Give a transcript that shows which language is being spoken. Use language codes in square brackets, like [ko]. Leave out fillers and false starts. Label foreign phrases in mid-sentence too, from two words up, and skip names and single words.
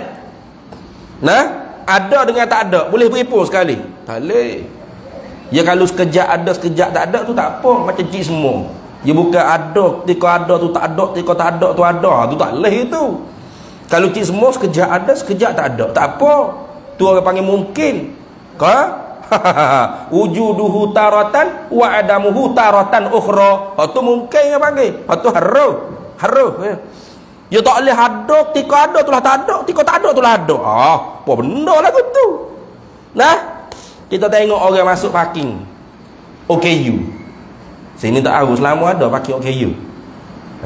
[ms] Nah, ada dengan tak ada boleh berhipung sekali. Tak boleh. Ya kalau sekejap ada sekejap tak ada tu tak apa, macam cik semua. Ya bukan ada ketika ada tu tak ada, ketika tak ada tu ada. Tu tak boleh itu. Kalau cik semua sekejap ada sekejap tak ada, tak apa. Tu orang panggil mungkin. [ar] وجوده تارة وعدمه تارة أخرى. [ms] Tu mungkin dia panggil. Tu haruh. Ya tak boleh ada ketika ada tu lah tak ada, ketika tak ada tu lah ada. Apa benda lah tu. Nah, kita tengok orang masuk parking OKU. Sini tak tahu selama ada parking OKU.